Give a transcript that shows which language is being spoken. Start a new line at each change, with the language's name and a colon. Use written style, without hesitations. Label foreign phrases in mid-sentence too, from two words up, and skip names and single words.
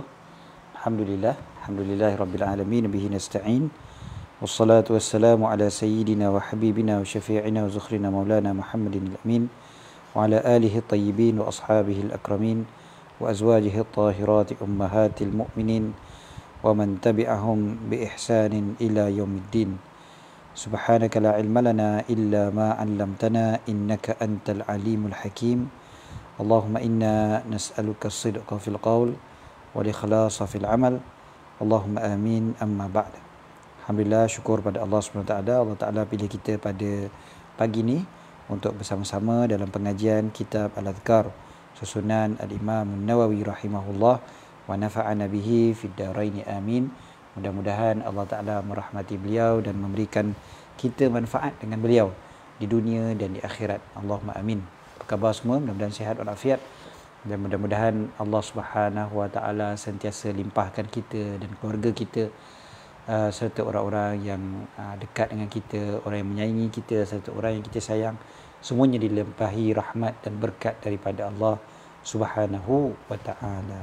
Arabic: الحمد لله رب العالمين، به نستعين. والصلاة والسلام على سيدنا وحبيبنا وشفيعنا وذخرنا مولانا محمد الأمين وعلى آله الطيبين وأصحابه الأكرمين وأزواجه الطاهرات أمهات المؤمنين ومن تبعهم بإحسان إلى يوم الدين. سبحانك لا علم لنا إلا ما علمتنا إنك أنت العليم الحكيم. اللهم إنا نسألك الصدق في القول والإخلاص في العمل. اللهم آمين، أما بعد.
Malay: Alhamdulillah, syukur pada Allah SWT. Allah Ta'ala pilih kita pada pagi ni untuk bersama-sama dalam pengajian kitab Al-Adhkar susunan Al-Imam Nawawi rahimahullah,
Arabic: ونفعنا به في الدارين آمين.
Malay: Mudah-mudahan Allah Ta'ala merahmati beliau dan memberikan kita manfaat dengan beliau di dunia dan di akhirat.
Arabic: اللهم آمين.
Malay: Apa khabar semua? Mudah-mudahan sihat walafiat, dan mudah-mudahan Allah
Arabic: سبحانه وتعالى
Malay: sentiasa limpahkan kita dan keluarga kita, serta orang-orang yang dekat dengan kita, orang yang menyayangi kita, serta orang yang kita sayang, semuanya dilimpahi rahmat dan berkat daripada Allah
Arabic: سبحانه وتعالى.